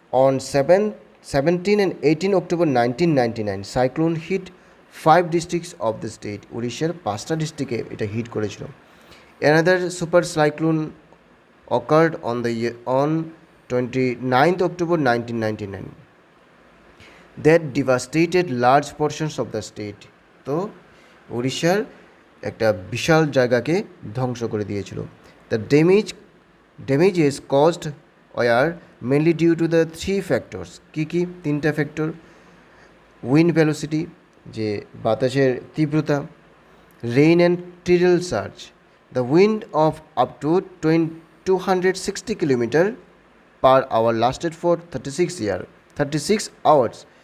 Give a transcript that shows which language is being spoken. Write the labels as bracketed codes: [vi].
[en] On 17 and 18 October 1999 cyclone hit 5 districts of the state. [bn] উড়িষ্যার 5টা ডিস্ট্রিক্টে এটা হিট করেছিল। [en] Another super cyclone occurred on 29th October 1999 that devastated large portions of the state. [bn] তো উড়িষ্যার একটা বিশাল জায়গাকে ধ্বংস করে দিয়েছিল। [en] The damages caused were mainly due to the 3 factors. [bn] কী কী? 3টা ফ্যাক্টর। [en] wind velocity, [bn] যে বাতাসের তীব্রতা, [en] Rain and tidal surge. The wind of up to 260 kilometre per hour lasted for 36 hours.